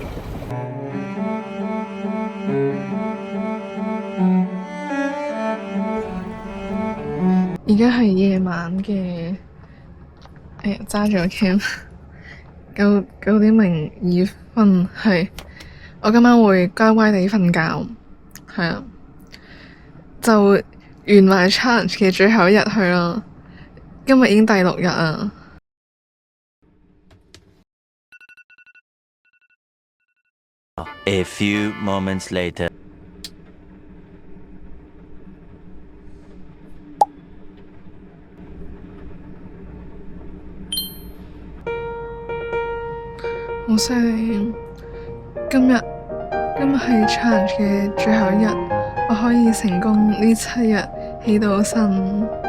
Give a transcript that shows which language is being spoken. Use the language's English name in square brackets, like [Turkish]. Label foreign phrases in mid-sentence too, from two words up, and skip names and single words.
[Cantonese] 而家係夜晚嘅，揸住個 cam 9:02，係我今晚會乖乖地瞓覺，係啊，就完埋 challenge 嘅最後一日去啦。今日已經第6日啊！ [English] A few moments later. [Cantonese] 好犀利！今日係 challenge 嘅最後一日，我可以成功呢7日起到身。